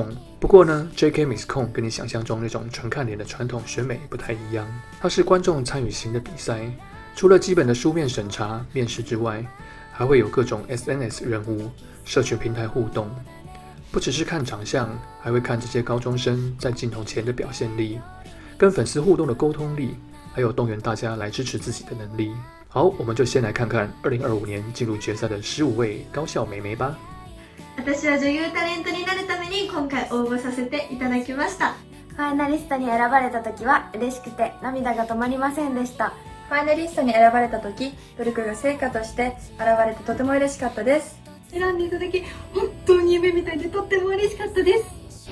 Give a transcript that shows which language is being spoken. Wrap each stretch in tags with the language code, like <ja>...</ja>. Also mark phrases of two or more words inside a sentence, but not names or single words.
<zh>不過呢 ，JK Miss Con 跟你想象中那種純看臉的傳統選美不太一樣，它是觀眾參與型的比賽，除了基本的書面審查、面試之外，還會有各種 SNS 任務、社群平台互動，不只是看長相，還會看這些高中生在鏡頭前的表現力，跟粉絲互動的溝通力，還有動員大家來支持自己的能力。好，我們就先來看看2025年進入決賽的15位高校美眉吧。</zh> <ja>私は女優タレントになるために今回応募させていただきました。ファイナリストに選ばれた時は嬉しくて涙が止まりませんでした。ファイナリストに選ばれた時、努力が成果として現れてとても嬉しかったです。選んでいただき本当に夢みたいでとっても嬉しかったです。</ja>